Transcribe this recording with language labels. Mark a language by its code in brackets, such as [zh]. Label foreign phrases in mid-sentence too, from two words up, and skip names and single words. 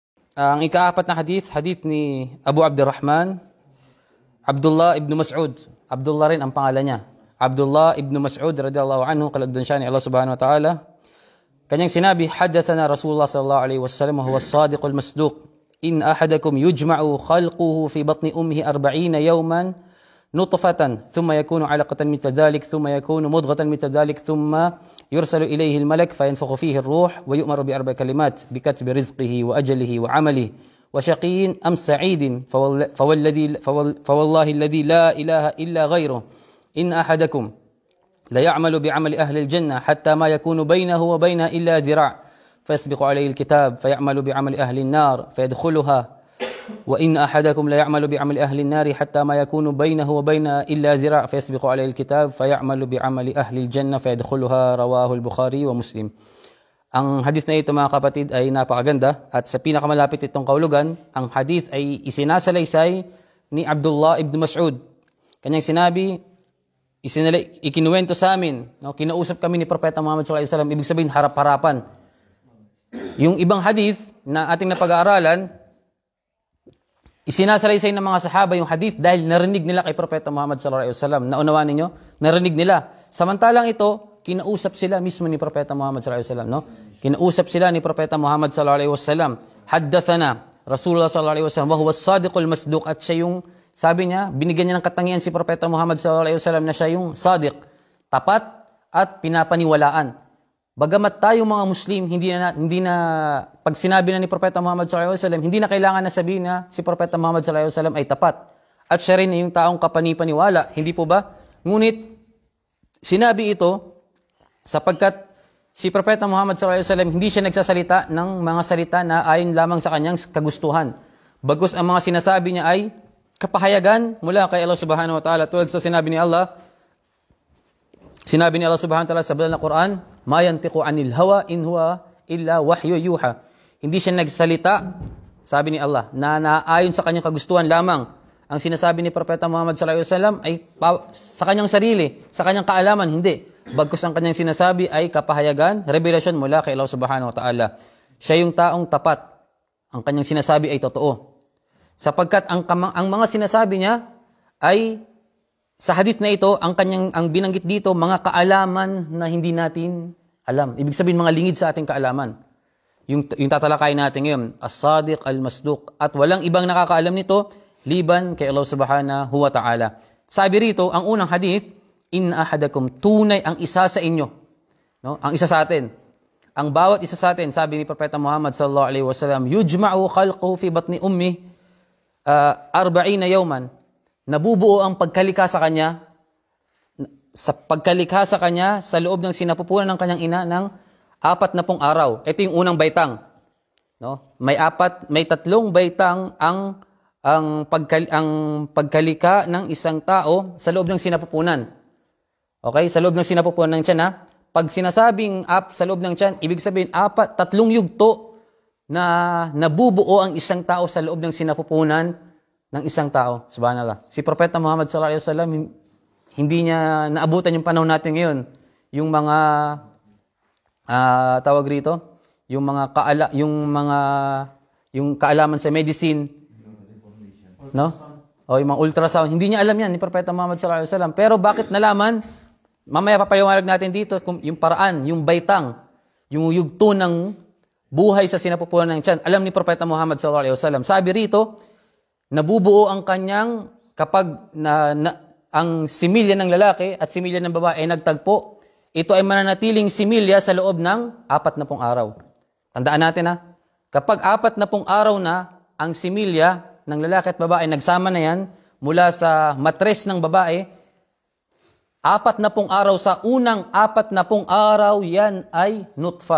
[tl] Ang ikaapat na hadith ni Abu Abdurrahman, Abdullah ibn Mas'ud. Abdullah rin ang pangalan niya. Abdullah ibn Mas'ud [ar] رضي الله عنه, [tl] kalagdan siya ni Allah [ar] سبحانه وتعالى. [tl] Kanyang sinabi, [ar] حدثنا رسول الله صلى الله عليه وسلم وهو الصادق المصدوق. إن أحدكم يجمع خلقه في بطن أمه 40 يوما نطفة ثم يكون علقة مثل ذلك ثم يكون مضغة مثل ذلك ثم يرسل إليه الملك فينفخ فيه الروح ويؤمر بـ4 كلمات بكتب رزقه وأجله وعمله وشقي أم سعيد فوالله الذي لا إله إلا غيره إن أحدكم لا يعمل بعمل أهل الجنة حتى ما يكون بينه وبينها إلا ذراع' فيسبق عليه الكتاب فيعمل بعمل أهل النار فيدخلها وإن أحدكم لا يعمل بعمل أهل النار حتى ما يكون بينه وبينها إلا ذراع فيسبق عليه الكتاب فيعمل بعمل أهل الجنة فيدخلها رواه البخاري ومسلم. [tl] Ang hadith na ito mga kapatid ay napakaganda at sa pinakamalapit itong kaulugan, ang hadith ay isinasalaysay ni Abdullah ibn Mas'ud. Kanyang sinabi, ikinuwento sa amin, kinausap kami ni Propeta Muhammad [ar] صلى الله عليه وسلم, [tl] ibig sabihin harap-harapan. Yung ibang hadith na ating napag-aaralan, isinasalaysay ng mga sahaba yung hadith dahil narinig nila kay Propeta Muhammad [ar] صلى الله عليه وسلم. [tl] Naunawaan ninyo? Narinig nila. Samantalang ito, kinausap sila mismo ni Propeta Muhammad [ar] صلى الله عليه وسلم, [tl] no? Kinausap sila ni Propeta Muhammad [ar] صلى الله عليه وسلم حدثنا رسول الله صلى الله عليه وسلم وهو الصادق المصدوق, [tl] at siya yung, sabi niya, binigyan niya ng katangian si Propeta Muhammad [ar] صلى الله عليه وسلم [tl] na siya yung sadiq, tapat at pinapaniwalaan. Bagamat tayo mga Muslim, hindi na pag sinabi na ni Propeta Muhammad [ar] صلى الله عليه وسلم, [tl] hindi na kailangan na sabihin na si Propeta Muhammad [ar] صلى الله عليه وسلم [tl] ay tapat. At siya rin yung taong kapanipaniwala, hindi po ba? Ngunit sinabi ito sapagkat si Propeta Muhammad [ar] صلى الله عليه وسلم [tl] hindi siya nagsasalita ng mga salita na ayon lamang sa kanyang kagustuhan. Bagkus ang mga sinasabi niya ay kapahayagan mula kay Allah [ar] سبحانه وتعالى. [tl] Tulad sa sinabi ni Allah [ar] سبحانه وتعالى [tl] sa banal na Quran, [ar] ما ينطق عن الهوى إن هو إلا وحي يوحى. [tl] Hindi siya nagsalita, sabi ni Allah, na naayon sa kanyang kagustuhan lamang. Ang sinasabi ni Propeta Muhammad [ar] صلى الله عليه وسلم [tl] ay sa kanyang sarili, sa kanyang kaalaman, hindi. Bagkus ang kanyang sinasabi ay kapahayagan, revelasyon mula kay Allah [ar] سبحانه وتعالى. [tl] Siya yung taong tapat. Ang kanyang sinasabi ay totoo. Sapagkat ang mga sinasabi niya ay sa hadith na ito, ang binanggit dito, mga kaalaman na hindi natin alam. Ibig sabihin, mga lingid sa ating kaalaman. Yung tatalakayin natin ngayon, [ar] الصادق المصدوق. [tl] At walang ibang nakakaalam nito, liban kay Allah [ar] سبحانه وتعالى. [tl] Sabi rito, ang unang hadith, [ar] إن أحدكم, [tl] tunay ang isa sa inyo. No? Ang isa sa atin. Ang bawat isa sa atin, sabi ni Propeta Muhammad [ar] صلى الله عليه وسلم, يجمع خلقه في بطن أمي 40 يوما. [tl] Nabubuo ang pagkalikha sa kanya sa loob ng sinapupunan ng kanyang ina ng 40 araw. Ito yung unang baitang. No? May 3 baitang ang pagkalikha ng isang tao sa loob ng sinapupunan. Okay? Sa loob ng sinapupunan ng tiyan, ha? Pag sinasabing sa loob ng tiyan, ibig sabihin 3 yugto na nabubuo ang isang tao sa loob ng sinapupunan ng isang tao. Subhanallah. Si Propeta Muhammad [ar] صلى الله عليه وسلم, [tl] hindi niya naabutan yung panahon natin ngayon. Yung mga tawag rito, yung kaalaman sa medicine, no? O yung mga ultrasound, hindi niya alam yan ni Propeta Muhammad [ar] صلى الله عليه وسلم. [tl] Pero bakit nalaman? Mamaya papaliwanag natin dito yung paraan, yung baitang, yung yugto ng buhay sa sinapupunan ng tiyan. Alam ni Propeta Muhammad [ar] صلى الله عليه وسلم. [tl] Sabi rito, nabubuo ang kanyang kapag ang similya ng lalaki at similya ng babae ay nagtagpo, ito ay mananatiling similya sa loob ng 40 araw. Tandaan natin, ha? Kapag 40 araw na ang similya ng lalaki at babae, nagsama na yan mula sa matres ng babae, 40 araw, sa unang 40 araw, yan ay nutfa.